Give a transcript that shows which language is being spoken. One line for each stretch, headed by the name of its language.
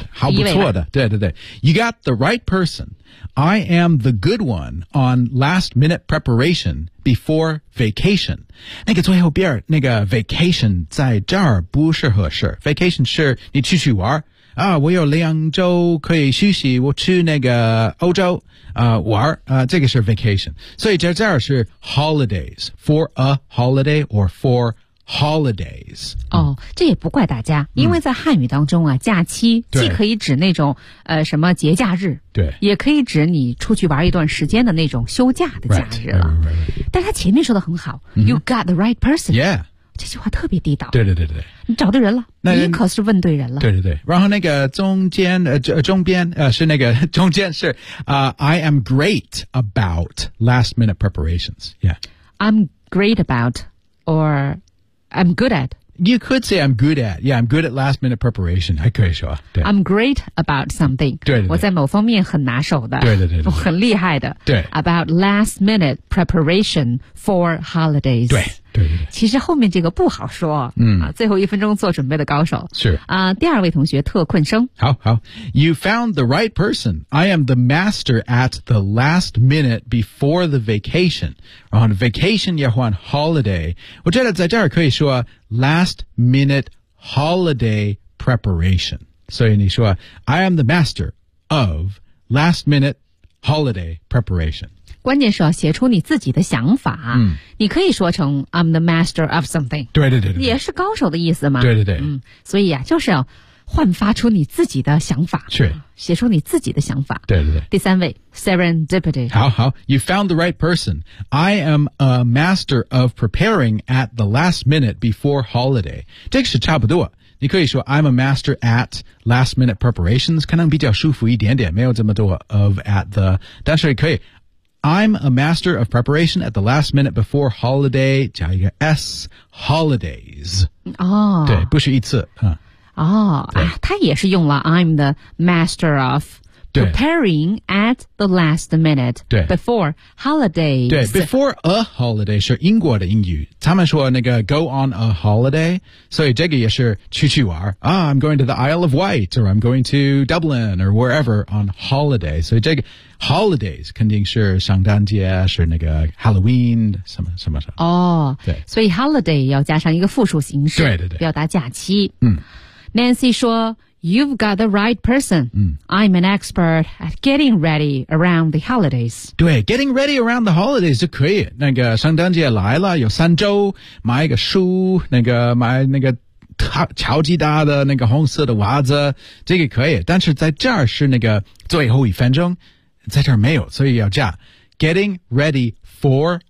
Chinese: 好不错的。对对对，
English: You got the right person, I am the good one on last minute preparationBefore vacation.
Chinese: 那个最后边那个 vacation 在这儿不适合是 vacation 是你出去玩啊，我有两周可以休息，我去那个欧洲玩这个是 vacation. 所以在这儿是
English: holidays, for a holiday or for holidays.
Chinese: 哦，这也不怪大家，因为在汉语当中啊、嗯、假期既可以指那种什么节假日，对，也可以指你出去玩一段时间的那种休假的假日了。
English: Right.
Chinese: 但他前面说的很好、mm-hmm.
English: You got the right person. Yeah.
Chinese: 这句话特别地道。对对对对。你找对人了，你可是问对人了。对对对。然后那个中间中边是那个中间是
English: I am great about last minute preparations. Yeah. I'm great about or I'm good at. You could say I'm good at. Yeah, I'm good at last minute preparation.
Chinese: 还可以说。对。
English: I'm great about something.
Chinese: 对对对。我在某方面很拿手的。对对对对。很厉害的。对。
English: About last minute preparation for holidays.
Chinese: 对。对对对。其实后面这个不好说。嗯。啊、最后一分钟做准备的高手。是。啊、第二位同学特困生。好好。
English: You found the right person. I am the master at the last minute before the vacation.
Chinese: 然后 vacation 也换 holiday. 我觉得在这儿可以说
English: Last minute holiday preparation.
Chinese: 所以你说
English: I am the master of last minute holiday preparation.
Chinese: 关键是要写出你自己的想法、嗯、你可以说成
English: I'm the master of something.
Chinese: 对对 对, 对也是高手的意思嘛。对对对、嗯、所以、啊、就是要焕发出你自己的想法，是写出你自己的想法。对对对。第三位 serendipity。好好。
English: You found the right person. I am a master of preparing at the last minute before holiday.
Chinese: 这个是差不多，你可以说
English: I'm a master at last minute preparations，
Chinese: 可能比较舒服一点点，没有这么多 of at the， 但是可以
English: I'm a master of preparation at the last minute before holiday
Chinese: 加一个 s holidays、哦、对，不是一次、嗯哦、啊，他也是用了
English: I'm the master of preparing at the last minute before holiday.
Chinese: 对 ，
English: before a holiday
Chinese: 是英国的英语，他们说那个
English: go on a holiday，
Chinese: 所以这个也是去去玩啊。
English: I'm going to the Isle of Wight or I'm going to Dublin or wherever on holiday.
Chinese: 所以这个 holidays 肯定是圣诞节，是那个 Halloween 什么什么什么。哦，对，所以 holiday 要加上一个复数形式，对对对，表达假期。嗯。
English: Nancy 说 You've got the right person.、
Chinese: 嗯、
English: I'm an expert at getting ready around the holidays.
Chinese: 对
English: ,getting ready around the holidays
Chinese: 就可以。那个圣诞节来了有三周，买一个书，那个买那个超级大的那个红色的袜子，这个可以。但是在这儿是那个最后一分钟，在这儿没有，所以要加
English: getting ready for holidays.